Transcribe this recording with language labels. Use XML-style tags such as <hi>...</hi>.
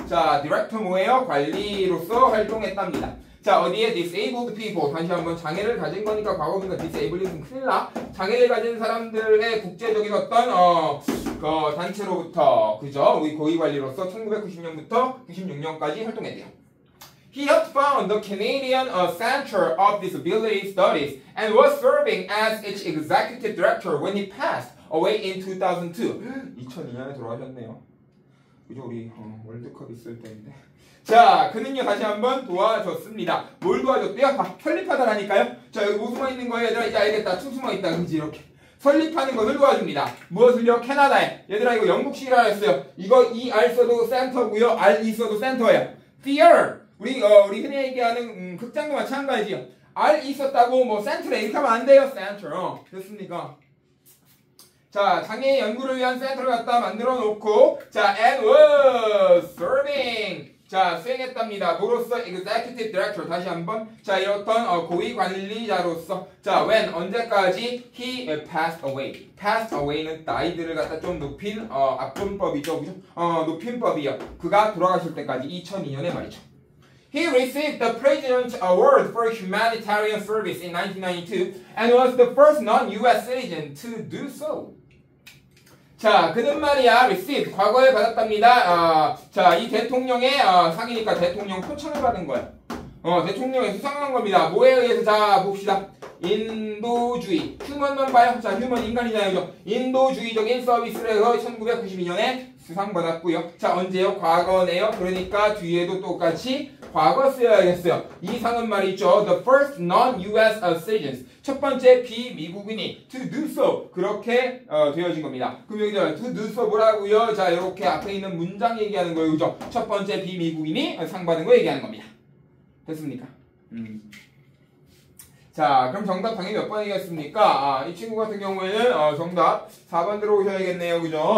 <ko>자, director 뭐예요? 관리로서 활동했답니다. 자, 어디에</ko> <en>disabled people.</en> <ko>다시 한번 장애를 가진 거니까 과거니까 disabled은 큰일 나. 장애를 가진 사람들의 국제적인 어떤 그 단체로부터 그죠? 우리 고위 관리로서 1990년부터 96년까지 활동했대요.</ko> <en>He helped found the Canadian Center of Disability Studies and was serving as its executive director when he passed away in 2002.</en> <ko>2002년에 돌아가셨네요. 그죠? 우리 월드컵 있을 때인데. 자, 그는요 다시 한번 도와줬습니다. 뭘 도와줬대요? 설립하다라니까요. 자, 여기 뭐 숨어 있는 거예요? 얘들아 이제 알겠다. 춤 숨어 있다. 그지? 이렇게. 설립하는 것을 도와줍니다. 무엇을요? 캐나다에. 얘들아 이거 영국식이라 했어요. 이거 ER 써도 센터고요. RE 써도 센터예요. Theater. 우리 흔히 얘기하는 극장도 마찬가지예요. R 있었다고 뭐 센터래 이렇게 하면 안 돼요. 센터. 됐습니까? 자, 장애 연구를 위한 센터를 갖다 만들어 놓고 자,</ko> <en>and was serving.</en> <ko>자, 수행했답니다. 뭐로써</ko> <en>executive director</en> <ko>다시 한번 자, 이렇던 고위 관리자로서 자, when 언제까지</ko> <en>he passed away.</en> <ko>passed away는 died를 갖다 좀 높인 앞존법이죠. 그죠? 높임법이요. 그가 돌아가실 때까지 2002년에 말이죠.</ko> <en>He received the President's Award for Humanitarian Service in 1992 and was the first non-US citizen to do so.</en> <ko>자, 그는 말이야, received, 과거에 받았답니다. 자, 이 대통령의 상이니까 대통령 표창을 받은 거야. 대통령이 수상한 겁니다. 뭐에 의해서? 자, 봅시다. 인도주의. 휴먼만 봐요. 자, 휴먼 인간이잖아요. 그죠? 인도주의적인 서비스를 해서 1992년에 수상받았고요. 자, 언제요? 과거네요. 그러니까 뒤에도 똑같이 과거 쓰여야겠어요. 이 상은 말이죠.</ko> <en>The first non-US citizens.</en> <ko>첫 번째 비미국인이</ko> <en>to do so.</en> <ko>그렇게 되어진 겁니다. 그럼 여기서</ko> <en>to do so</en> <ko>뭐라고요? 자, 이렇게 앞에 있는 문장 얘기하는 거예요. 그죠? 첫 번째 비미국인이 상 받은 거 얘기하는 겁니다. 됐습니까? 자, 그럼 정답 당연히 몇 번이겠습니까? 이 친구 같은 경우에는 정답 4번 들어오셔야겠네요. 그죠?</ko>